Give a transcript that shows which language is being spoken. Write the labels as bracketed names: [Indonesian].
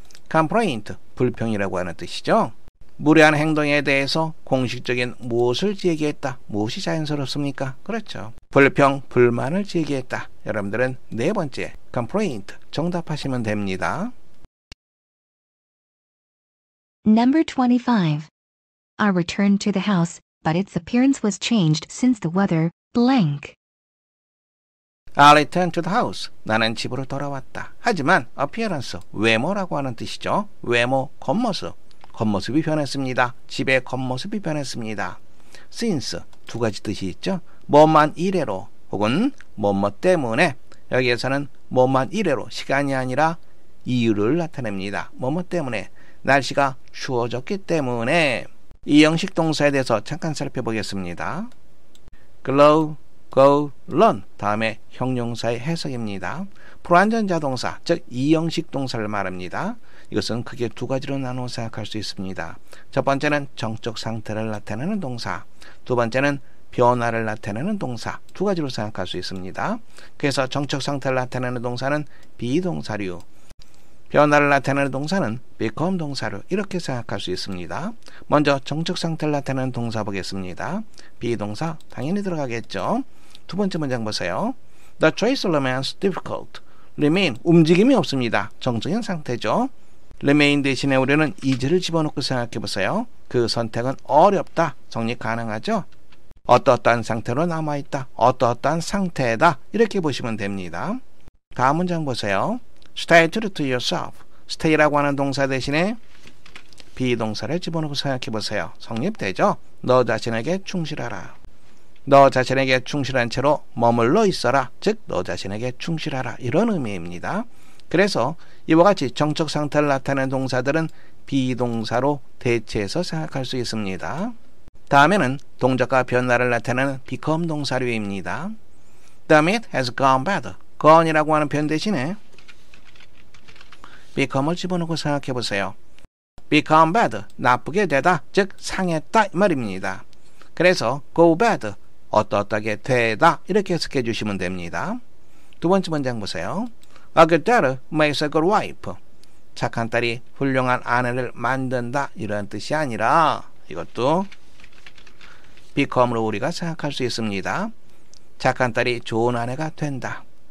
[Korean] complaint, 불평이라고 하는 뜻이죠. 무례한 행동에 대해서 공식적인 무엇을 제기했다. 무엇이 자연스럽습니까? 그렇죠. 불평, 불만을 제기했다. 여러분들은 네 번째 complaint 정답하시면 됩니다. [English] Number 25. I returned to the house, but its appearance was changed since the weather blank. I returned to the house. [Korean] 나는 집으로 돌아왔다. 하지만 appearance, 외모라고 하는 뜻이죠. 외모, 겉모습. 겉모습이 변했습니다. 집의 겉모습이 변했습니다. since, 두 가지 뜻이 있죠. 뭐만 이래로 혹은 뭐뭐 때문에. 여기에서는 뭐만 이래로, 시간이 아니라 이유를 나타냅니다. 뭐뭐 때문에. 날씨가 추워졌기 때문에. 이 형식 동사에 대해서 잠깐 살펴보겠습니다. [English] glow, go, run. [Korean] 다음에 형용사의 해석입니다. 불완전자 동사, 즉 이형식 동사를 말합니다. 이것은 크게 두 가지로 나누어 생각할 수 있습니다. 첫 번째는 정적 상태를 나타내는 동사, 두 번째는 변화를 나타내는 동사, 두 가지로 생각할 수 있습니다. 그래서 정적 상태를 나타내는 동사는 비동사류, 변화를 나타내는 동사는 become 동사류, 이렇게 생각할 수 있습니다. 먼저 정적 상태를 나타내는 동사 보겠습니다. 비동사 당연히 들어가겠죠. 두 번째 문장 보세요. [English] The trace remains difficult. remain, [Korean] 움직임이 없습니다. 정적인 상태죠. remain 대신에 우리는 is를 집어넣고 생각해 보세요. 그 선택은 어렵다. 성립 가능하죠? 어떠어떠한 상태로 남아있다. 어떠어떠한 상태다. 이렇게 보시면 됩니다. 다음 문장 보세요. [English] Stay true to yourself. [Korean] stay라고 하는 동사 대신에 비동사를 집어넣고 생각해 보세요. 성립되죠? 너 자신에게 충실하라. 너 자신에게 충실한 채로 머물러 있어라. 즉 너 자신에게 충실하라. 이런 의미입니다. 그래서 이와 같이 정적 상태를 나타내는 동사들은 비동사로 대체해서 생각할 수 있습니다. 다음에는 동작과 변화를 나타내는 become 동사류입니다. 다음에 [English] it has gone bad. [Korean] gone이라고 하는 표현 대신에 become을 집어넣고 생각해 보세요. [English] become bad, [Korean] 나쁘게 되다, 즉 상했다 이 말입니다. 그래서 go bad, 어떠어떠하게 되다 이렇게 해석해 주시면 됩니다. 두 번째 문장 보세요. [English] A good daughter makes a good wife. [Korean] 착한 딸이 훌륭한 아내를 만든다 이런 뜻이 아니라 이것도 become으로 우리가 생각할 수 있습니다. 착한 딸이 좋은 아내가 된다.